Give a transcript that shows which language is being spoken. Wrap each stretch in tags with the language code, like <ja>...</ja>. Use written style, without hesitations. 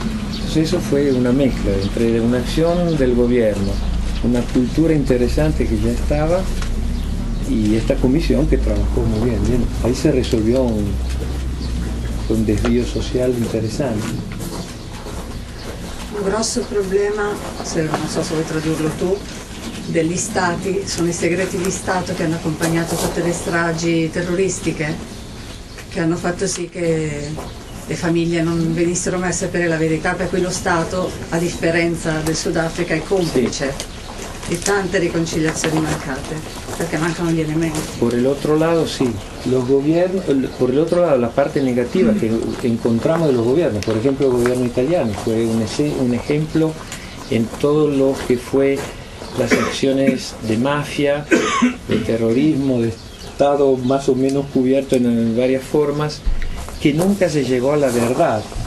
<es>Entonces eso fue una mezcla entre una acción del gobierno, una cultura interesante que ya estaba, y esta comisión que trabajó muy bien. Ahí se resolvió un desvío social interesante.</es> <it>Un grosso problema, non so se vuoi tradurlo tu, degli stati, sono i segreti di Stato che hanno accompagnato tutte le stragi terroristiche, che hanno fatto sì che le famiglie non venissero mai a sapere la verità, per cui lo Stato, a differenza del Sudafrica, è complice di tante riconciliazioni mancate. perché mancano gli elementi.</it> <es>Por el otro lado, sí, los gobiernos, por el otro lado, la parte negativa que encontramos de los gobiernos, por ejemplo, el gobierno italiano fue un ejemplo en todo lo que fue las acciones de mafia, de terrorismo, de Estado más o menos cubierto en varias formas, que nunca se llegó a la verdad.</es>